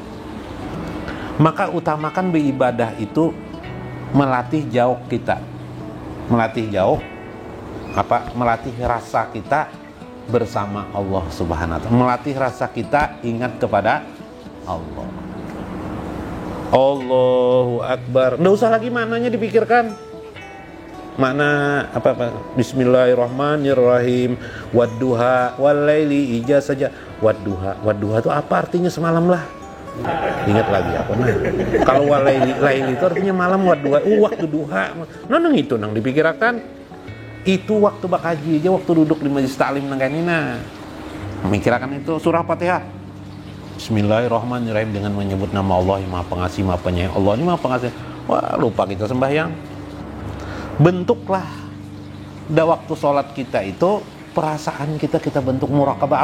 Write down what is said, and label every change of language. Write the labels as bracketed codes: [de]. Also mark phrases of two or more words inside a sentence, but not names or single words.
[id] Maka utamakan beribadah itu melatih jauh kita, melatih jauh melatih rasa kita bersama Allah [ar] سبحانه وتعالى, [id] melatih rasa kita ingat kepada Allah. [ar] الله أكبر. [id] Nggak usah lagi maknanya dipikirkan. Makna apa? [ar] بسم الله الرحمن الرحيم. والضحى والليل إذا سجى. [id] Wadduha itu apa artinya? Semalam lah. Ingat lagi apa? Kalau walaili itu artinya malam. Wadduha waktu duha. [bjn] Nang itu nang dipikirkan. Itu waktu bakaji aja, waktu duduk di majelis taklim nang kanina. [id] Memikirkan itu surah Fatihah. [ar] بسم الله الرحمن الرحيم, [id] dengan menyebut nama Allah yang Maha Pengasih, Maha Penyayang. Allah ini Maha Pengasih. Wah, lupa kita sembahyang. Bentuklah waktu sholat kita itu perasaan kita bentuk muraqabah.